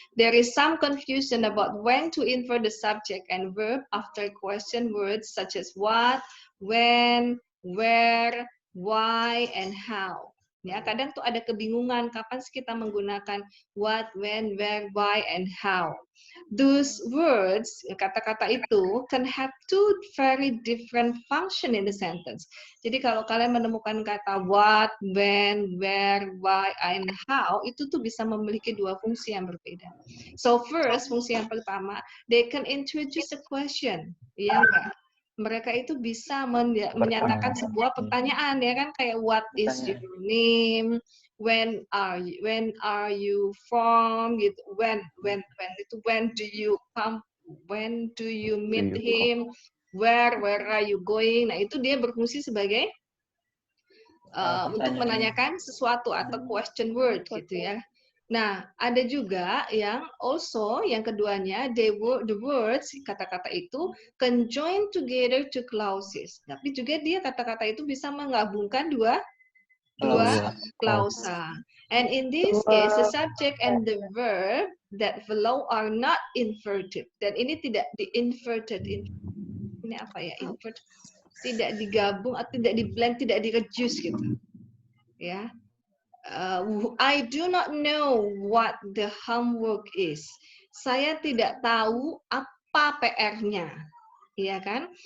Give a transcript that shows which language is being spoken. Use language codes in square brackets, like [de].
[en] There is some confusion about when to invert the subject and verb after question words such as what, when, where, why, and how. [id] Ya, kadang tuh ada kebingungan kapan sih kita menggunakan [en] what, when, where, why, and how. Those words, [id] kata-kata itu [en] can have two very different function in the sentence. [id] Jadi kalau kalian menemukan kata [en] what, when, where, why, and how, [id] itu tuh bisa memiliki dua fungsi yang berbeda. [en] So first, [id] fungsi yang pertama, [en] they can introduce a question. [id] Iya enggak? Mereka itu bisa menyatakan sebuah pertanyaan, ya kan? [en] Kayak what is your name? When are you from? Gitu. When do you come? When do you meet him? Where are you going? [id] Nah, itu dia berfungsi sebagai untuk menanyakan sesuatu atau question word gitu ya. Nah, ada juga yang also yang keduanya [en] the words [id] kata-kata itu [en] can join together to clauses. [id] Tapi juga dia kata-kata itu bisa menggabungkan dua klausa. [en] And in this case, the subject and the verb that follow are not inverted. [id] Dan ini tidak di-inverted. Ini apa ya? Invert. Tidak digabung atau tidak di-blend, tidak di-reduce gitu. Ya. [en] I do not know what the homework is. [id] Saya tidak tahu apa PR-nya. Iya kan?